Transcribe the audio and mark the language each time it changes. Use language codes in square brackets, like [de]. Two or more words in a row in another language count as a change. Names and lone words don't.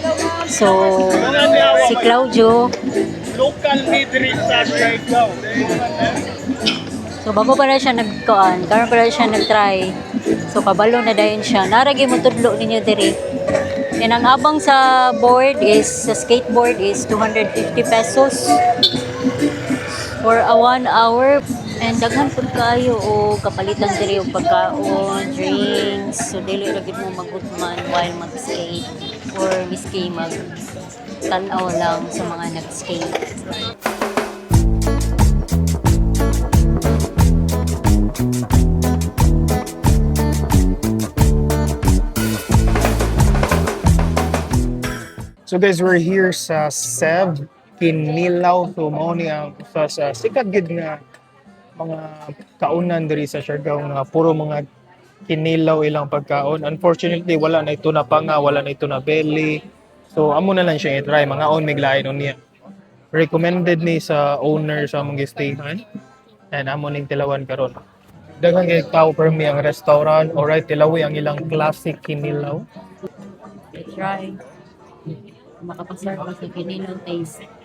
[ceb] So si Claudio Local diri sa Siargao. so bago pa na siya nagkuan, karon pa na siya nag-try. So kabalo na dayon siya. Naragi mo tudlo ninyo diri. Yan ang abang sa board is sa skateboard is 250 pesos [en] for a 1 hour. [ceb] And daghan pud kayo o kapalitan diri og pagkaon, drinks. So dili ra gid mo magutman while mag-skate or miski mag tan-aw lang sa mga nag-skate. [en] So guys, we're here sa Sev Kinilaw. [ceb] So mao ni ang sa sikat gid nga mga kaunan diri sa Siargao nga puro mga kinilaw ilang pagkaon. Unfortunately, wala na ito na panga, wala na ito na belly. So amo na lang siya i-try mga on miglain on niya. Recommended ni sa owner sa among stayhan. And amo ning tilawan karon. Daghang kay tao permi ang restaurant. Alright, tilawi ang ilang classic kinilaw. Try. Makapasar ko sa kinilang taste.